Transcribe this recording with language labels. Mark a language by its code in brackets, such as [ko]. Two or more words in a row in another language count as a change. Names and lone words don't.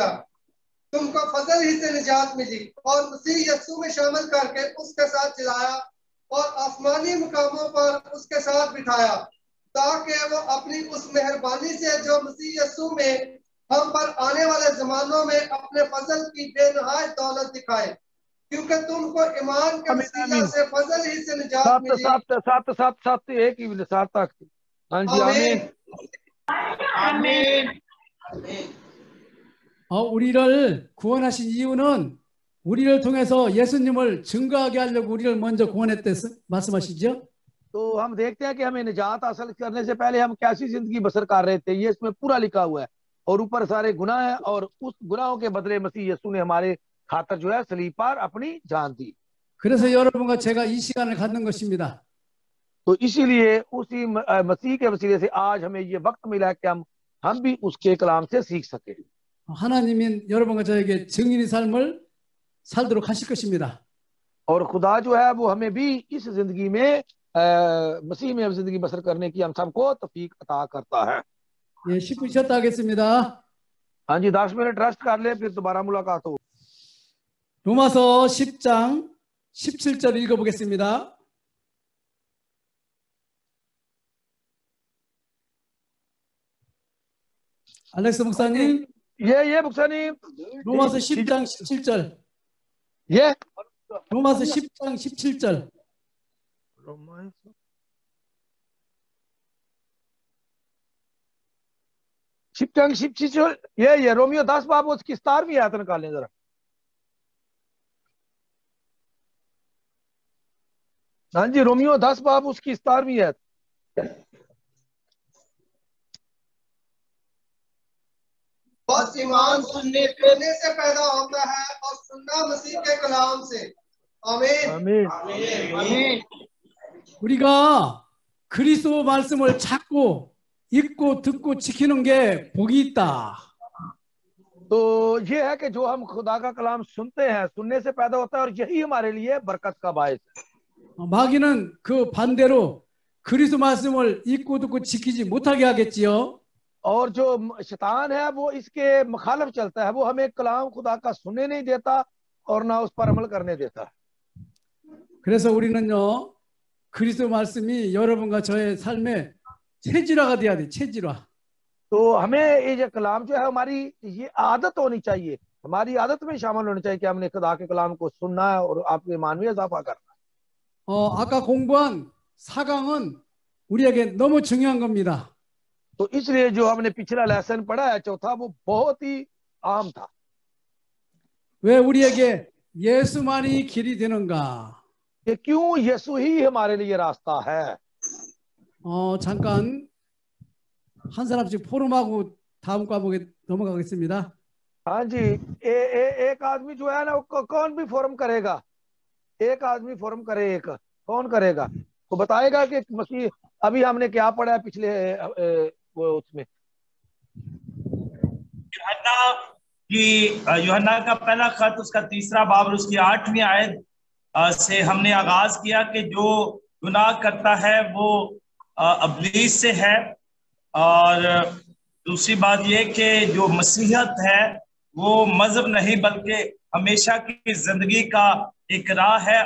[ur] تم کو فضل ہی سے نجات ملی اور مسیح یسوع میں شامل کر کے اس کے ساتھ جلایا اور آسمانی مقاموں پر اس کے ساتھ بٹھایا، تاکہ وہ اپنی اس مہربانی سے جو مسیح یسوع میں ہم پر آنے والے زمانوں میں اپنے فضل کی بے نہایت دولت دکھائے، کیونکہ تم کو ایمان کے وسیلہ سے فضل ہی سے نجات ملی. سات ایک ہی 7 تک۔ ہاں جی، آمین آمین. [ko] 우리를 구원하신 이유는 우리를 통해서 예수님을 증거하게 하려고 우리를 먼저 구원했대 말씀하시죠? [ur] تو ہم دیکھتے ہیں کہ ہمیں نجات حاصل کرنے سے پہلے ہم کیسی زندگی بسر کر رہے تھے، یہ اس میں پورا لکھا ہوا ہے. اور اوپر سارے گناہ ہے اور اس گناہوں کے بدلے مسیح یسوع نے ہمارے خاطر جو ہے صلیب پر اپنی جان دی. [ko] 그래서 여러분과 제가 이 시간을 갖는 것입니다. [ur] تو اسی لیے اسی مسیح کے وسیلے سے آج ہمیں یہ وقت ملا ہے کہ ہم بھی اس کے کلام سے سیکھ سکے. [ko] 하나님인 여러분과 저에게 증인의 삶을 살도록 하실 것입니다. [ur] اور خدا جو ہے وہ ہمیں بھی اس زندگی میں مسیح میں زندگی بسر کرنے کی ہم سب کو توفیق عطا کرتا ہے. [ko] 예, 10분 쉬었다 하겠습니다. [ur] ہاں جی، 10 منٹ ریسٹ کر لے، پھر دوبارہ ملاقات ہو. [ko] 로마서 10장 17절 읽어보겠습니다. 알렉스 목사님, ये 목사님, 로마서 10장 17절. 예, 로마서 10장 17절. 10장 17절। [ur] یہ رومیو 10 باب اس کی 17ویں آیت نکالیں ذرا۔ ہاں جی، رومیو 10 باب اس کی 17ویں آیت. بس ایمان سننے سے پیدا ہوتا ہے اور سننا مسیح کے کلام سے. آمین آمین. [ko] 우리가 그리스도 말씀을 찾고 읽고 듣고 지키는 게 복이 있다. [ur] تو یہ ہے کہ جو ہم خدا کا کلام سنتے ہیں، سننے سے پیدا ہوتا ہے، اور یہی ہمارے لیے برکت کا باعث ہے. [ko] 마귀는 그 반대로 그리스도 말씀을 읽고 듣고 지키지 못하게 하겠지요. [ur] اور جو شیطان ہے وہ اس کے مخالف چلتا ہے، وہ ہمیں کلام خدا کا سننے نہیں دیتا اور نہ اس پر عمل کرنے دیتا. [ko] 그래서 우리는요, 그리스도 말씀이 여러분과 저의 삶에 체질화가 돼야 돼. 체질화. [ur] تو ہمیں یہ جو کلام جو ہے ہماری یہ عادت ہونی چاہیے، ہماری عادت میں شامل ہونی چاہیے کہ ہم نے خدا کے کلام کو سننا ہے اور آپ کے ایمان میں اضافہ کرنا ہے. [ko] 아까 공부한 4강은 우리에게 너무 중요한 겁니다. [ur] تو اس لیے جو ہم نے پچھلا لیسن پڑھا ہے چوتھا، وہ بہت ہی عام تھا. [ko] 왜 우리에게 예수만이 길이 되는가? [ur] کہ کیوں یسوع ہی ہمارے لیے راستہ ہے. [ko] 잠깐 한 사람씩 포럼하고 다음 과목에 넘어가겠습니다. [ur] ہاں جی، ایک آدمی جو ہے نا، کون بھی فورم کرے گا، ایک آدمی فورم کرے، ایک کون کرے گا، تو بتائے گا کہ مسیح ابھی ہم نے کیا پڑھا ہے پچھلے وہ اس میں. یوحنا کا پہلا خط، اس کا 3 باب اور اس کی 8ویں آیت سے ہم نے آغاز کیا کہ جو گناہ کرتا ہے وہ ابلیس سے ہے، اور دوسری بات یہ کہ جو مسیحت ہے وہ مذہب نہیں بلکہ ہمیشہ کی زندگی کا ایک راہ ہے.